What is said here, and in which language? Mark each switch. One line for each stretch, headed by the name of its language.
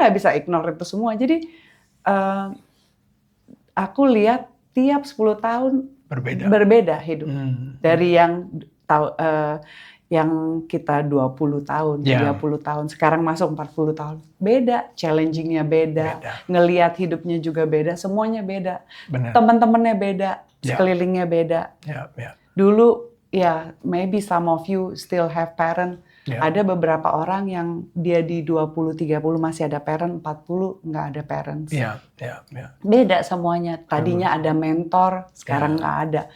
Indonesian: nggak bisa ignore itu semua. Jadi aku lihat tiap 10 tahun berbeda hidup. Dari yang yang kita 20 tahun, 30 tahun, sekarang masuk 40 tahun. Beda, challenging-nya beda. Ngelihat hidupnya juga beda, semuanya beda. Benar. Teman-temannya beda, sekelilingnya beda. Iya. Dulu ya,
English: maybe some of you still have parent. Yeah.
Indonesian: Ada beberapa orang yang dia di 20-30 masih ada parent, 40 nggak ada parents. Iya. Beda semuanya. Tadinya ada mentor, sekarang nggak ada.